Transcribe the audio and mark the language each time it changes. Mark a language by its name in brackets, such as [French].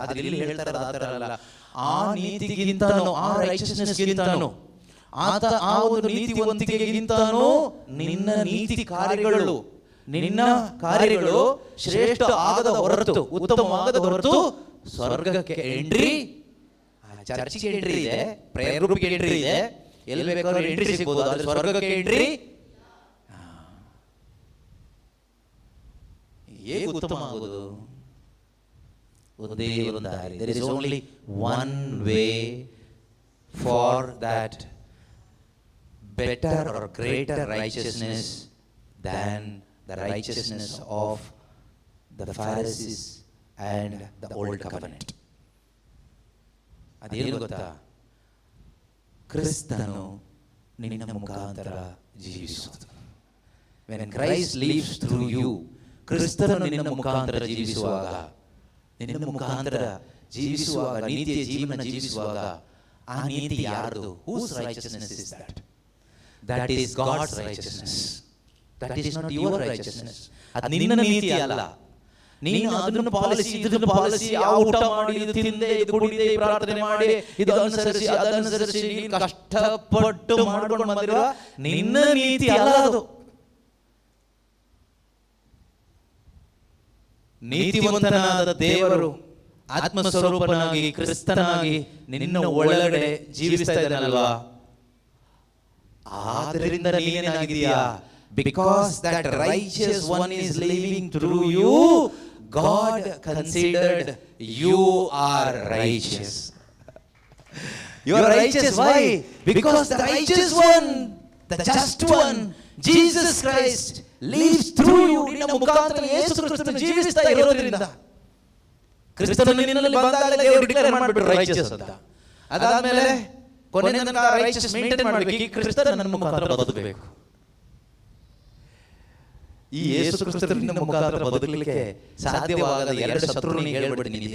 [Kannada] ಆದ್ರೆ ಇಲ್ಲಿ ಹೇಳ್ತಾರೆ ಆ ತರ ಅಲ್ಲ. ಆ ನೀತಿಗಿಂತನೂ, ಆ ರೈಚಸ್ನೆಸ್ಗಿಂತನೂ, ಆ ಒಂದು ನೀತಿವಂತಿಕೆಗಿಂತನೂ ನಿನ್ನ ನೀತಿ ಕಾರ್ಯಗಳು, ನಿನ್ನ ಕಾರ್ಯಗಳು ಶ್ರೇಷ್ಠ ಆಗದ ಹೊರತು, ಉತ್ತಮವಾಗದ ಹೊರತು ಸ್ವರ್ಗಕ್ಕೆ ಎಂಟ್ರಿ, ಚರ್ಚಿಗೆ ಎಂಟ್ರಿ ಇದೆ, ಪ್ರೇಯರ್ ಗ್ರೂಪ್ಗೆ ಎಂಟ್ರಿ ಇದೆ, ಎಲ್ಲಿ ಬೇಕಾದ್ರೂ ಎಂಟ್ರಿ ಸಿಗ್ಬೋದು, ಆದ್ರೆ ಸ್ವರ್ಗಕ್ಕೆ ಎಂಟ್ರಿ ಹೇಗೆ ಉತ್ತಮ ಆಗೋದು? ಒಂದೇ ಒಂದು ದಾರಿ. [English] There is only one way for that better or greater righteousness than the righteousness of the Pharisees and the old covenant. [Kannada] ಅದೇನು ಗೊತ್ತಾ? ಕ್ರಿಸ್ತನು ನಿನ್ನ ಮುಖಾಂತರ ಜೀವಿಸುವುದು. [English] When Christ lives through you, [Kannada] ಕ್ರಿಸ್ತನು ನಿನ್ನ ಮುಖಾಂತರ ಜೀವಿಸುವಾಗ, ನಿನ್ನ ಮುಖಾಂತರ ಜೀವಿಸುವಾಗ, ನೀತಿಯ ಜೀವನ ಜೀವಿಸುವಾಗ ಆ ನೀತಿ ಯಾರ್ದು? [English] Whose righteousness is that? That is God's righteousness. That is not your righteousness. [Kannada] ಅದು ನಿನ್ನ ನೀತಿ ಅಲ್ಲ. ನೀನು ಅದನ್ನು ಪಾಲಿಸಿ, ಇದನ್ನು ಪಾಲಿಸಿ, ಆ ಊಟ ಮಾಡಿ, ಇದು ತಿಂದೆ, ಇದು ಕುಡಿದೆ, ಪ್ರಾರ್ಥನೆ ಮಾಡಿ, ಇದು ಅನುಸರಿಸಿ, ಅದನುಸರಿಸಿ ನೀನು ಕಷ್ಟಪಟ್ಟು ಮಾಡ್ಕೊಂಡು ಬಂದಿರುವ ನಿನ್ನ ನೀತಿ ಅಲ್ಲ ಅದು. ನೀತಿವಂತನಾದ ದೇವರು ಆತ್ಮಸ್ವರೂಪನಾಗಿ ಕ್ರಿಸ್ತನಾಗಿ ನಿನ್ನ ಒಳಗಡೆ ಜೀವಿಸ್ತಾ ಇದ್ದಾನಲ್ವಾ, ಆದ್ದರಿಂದ ನೀನೇನಾಗಿದೀಯಾ? [English] Because that righteous one is living through you, God considered you are righteous. You are righteous. Why? Because the righteous one, the just one, Jesus Christ lives through you. [Kannada] ನಿನ್ನ ಮುಖಾಂತರ ಯೇಸು ಕ್ರಿಸ್ತನು ಜೀವಿಸ್ತಾ ಇರೋದ್ರಿಂದ, ಕ್ರಿಸ್ತನು ನಿನ್ನಲ್ಲಿ ಬಂದಾಗ ದೇವರು ಡಿಕ್ಲೇರ್ ಮಾಡಿಬಿಟ್ರು ರೈಚಸ್ ಅಂತ. ಅದಾದ್ಮೇಲೆ ಕೊನೆ ತನಕ ರೈಚಸ್ ಮೇಂಟೈನ್ ಮಾಡಬೇಕು. ಈ ಕ್ರಿಸ್ತನು ನನ್ನ ಮುಖಾಂತರ ಬದುಕಬೇಕು. ಈ ಯೇಸು ಕ್ರಿಸ್ತನು ನಿನ್ನ ಮುಖಾಂತರ ಬದುಕಲಿಕ್ಕೆ ಸಾಧ್ಯವಾಗದ ಎರಡು ಶತ್ರುನಿಗೆ ಹೇಳ್ಬಿಡ್ತೀನಿ.